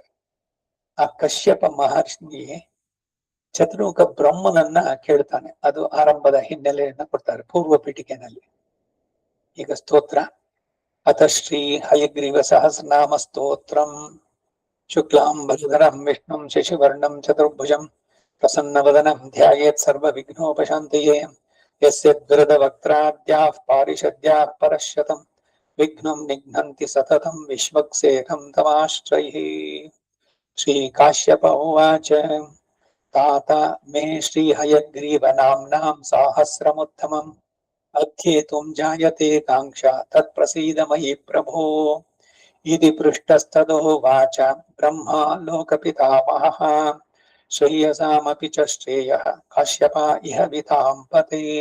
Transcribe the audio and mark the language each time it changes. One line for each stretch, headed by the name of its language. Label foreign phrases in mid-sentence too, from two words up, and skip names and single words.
Kannada: ಆ ಕಶ್ಯಪ ಮಹರ್ಷಿ ಚತುರ್ಮುಖ ಬ್ರಹ್ಮನನ್ನ ಕೇಳ್ತಾನೆ. ಅದು ಆರಂಭದ ಹಿನ್ನೆಲೆಯನ್ನ ಕೊಡ್ತಾರೆ ಪೂರ್ವ ಪೀಠಿಕೆನಲ್ಲಿ. ಈಗ ಸ್ತೋತ್ರ.
Sanskrit: ಅಥ ಶ್ರೀ ಹಯಗ್ರೀವ ಸಹಸ್ರನಾಮ ಸ್ತೋತ್ರಂ. ಶುಕ್ಲಾಂಬರಧರಂ ವಿಷ್ಣುಂ ಶಶಿವರ್ಣಂ ಚತುರ್ಭುಜಂ ಪ್ರಸನ್ನವದನಂ ಧ್ಯಾಯೇತ್ ಸರ್ವ ವಿಘ್ನೋಪಶಾಂತಯೇ. ಯಸ್ಯದ್ವರದ ವಕ್ರಾದ್ಯಾಃ ಪಾರಿಷದ್ಯಾಃ ಪರಶ್ಯತಂ ವಿಘ್ನಂ ನಿಘ್ನಂತಿ ಸತತಂ ವಿಶ್ವಕ್ಸೇನಂ ತಮಾಶ್ರಯೇ. ಶ್ರೀ ಕಾಶ್ಯಪ ಉವಾಚ. तात मे श्री हयग्रीव नाम्नां साहस्रमुत्तमम् अध्येतुं जायते काङ्क्षा तत्प्रसीद मयि प्रभो इति पृष्टस्तदोवाच ब्रह्मा लोकपितामहः श्रेयसामपि च श्रेयः काश्यपा इह वितां पते